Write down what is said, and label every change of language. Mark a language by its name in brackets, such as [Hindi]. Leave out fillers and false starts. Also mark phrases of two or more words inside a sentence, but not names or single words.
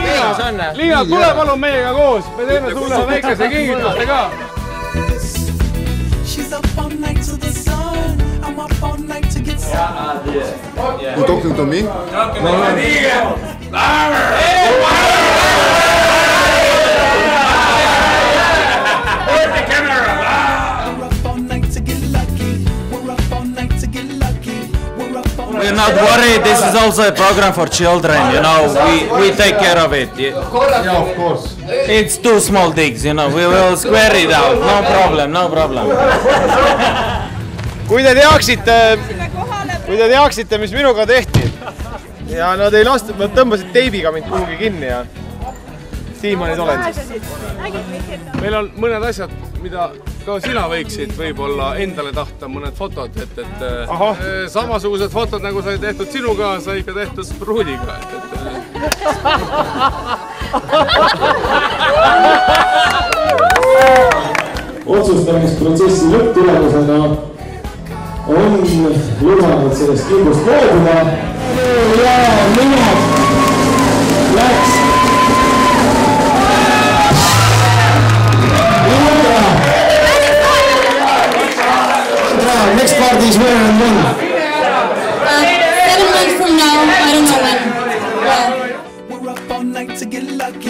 [Estonian] Liina, tule palun meiega koos, me teeme sulle väikese kingituste ka. [English] You talking to me? We're not worried, this is also a program for children, you know, we take care of it. Yeah, of course. It's 2 small digs, you know, we will square it out, no problem, no problem. [Estonian] Kui te teaksite, mis minuga tehti ja nad ei lastud, nad tõmbasid teibiga mind kuhugi kinni ja siin ma nüüd olen siis. Meil on mõned asjad, mida ka sina võiksid võib-olla endale tahta, mõned fotod, et samasugused fotod, nagu sai tehtud sinuga, sai ka tehtud pruudiga. Otsustamisprotsessi lõpptulemusena on lubanud sellest kindlust loobuda ja mina läks [English] next party is where and when? 7 months from now, I don't know when. We're up all night to get lucky.